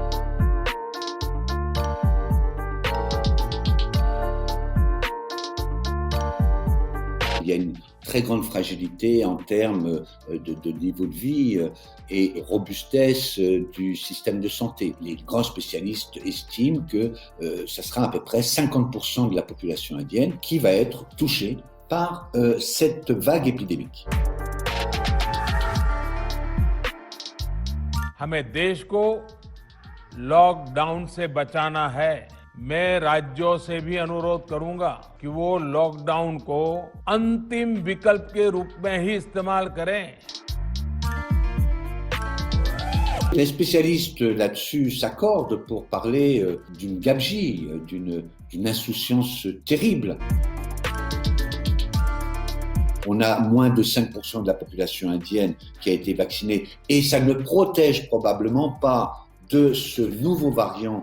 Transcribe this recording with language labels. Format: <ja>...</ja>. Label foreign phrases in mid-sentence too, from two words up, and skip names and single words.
<fr>Il y a une très grande fragilité en termes de niveau de vie et robustesse du système de santé. Les grands spécialistes estiment que ça sera à peu près 50% de la population indienne qui va être touchée par cette vague épidémique.</fr> <hi>हमें देश को लॉकडाउन से बचाना है। मैं राज्यों से भी अनुरोध करूंगा कि वो लॉकडाउन को अंतिम विकल्प के रूप में ही इस्तेमाल करें।</hi> <fr>Les spécialistes là-dessus s'accordent pour parler d'une gabegie, d'une insouciance terrible. On a moins de 5% de la population indienne qui a été vaccinée et ça ne protège probablement pas de ce nouveau variant.</fr>